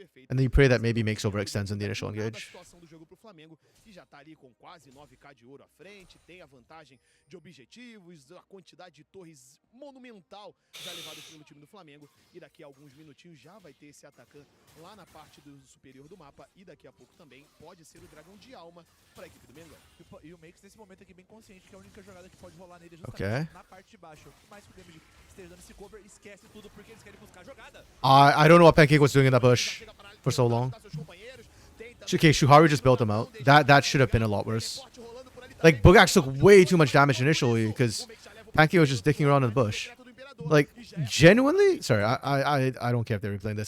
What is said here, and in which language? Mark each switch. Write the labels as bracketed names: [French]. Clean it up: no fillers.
[English] And then you pray that maybe Makes overextends in the initial engage. [Portuguese] Flamengo, que já tá ali com quase 9k de ouro à frente, tem a vantagem de objetivos, a quantidade de torres monumental já levadas pelo time do Flamengo, e daqui a alguns minutinhos já vai ter esse Atacan lá na parte do superior do mapa, e daqui a pouco também pode ser o dragão de alma para a equipe do Mengão. E o Makes nesse momento aqui bem consciente que a única jogada que pode rolar nele é justamente na parte de baixo. Por mais que o damage esteja dando esse cover, esquece tudo porque eles querem buscar a jogada. [English] I don't know what Pancake was doing in that bush for so long. Okay, Shuhari just built him out. That should have been a lot worse. Like, Bugaks took way too much damage initially because Pancake was just dicking around in the bush. Like, genuinely? Sorry, I don't care if they're replaying this.